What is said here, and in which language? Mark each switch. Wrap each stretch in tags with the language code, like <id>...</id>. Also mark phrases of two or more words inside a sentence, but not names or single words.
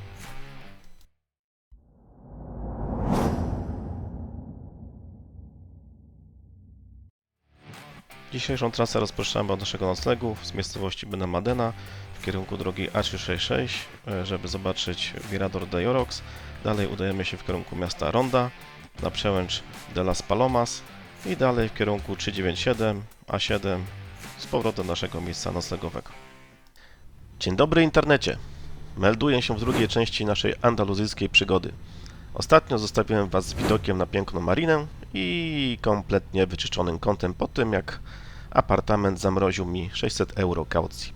<pl>Dzisiejszą trasę rozpoczynamy od naszego noclegu z miejscowości Benalmádena w kierunku drogi A366, żeby zobaczyć Mirador de Llorox. Dalej udajemy się w kierunku miasta Ronda na przełęcz de las Palomas i dalej w kierunku 397, A7 z powrotem do naszego miejsca noclegowego. Dzień dobry internecie! Melduję się w drugiej części naszej andaluzyjskiej przygody. Ostatnio zostawiłem Was z widokiem na piękną marinę i kompletnie wyczyszczonym kątem po tym, jak apartament zamroził mi 600 euro kaucji.</pl>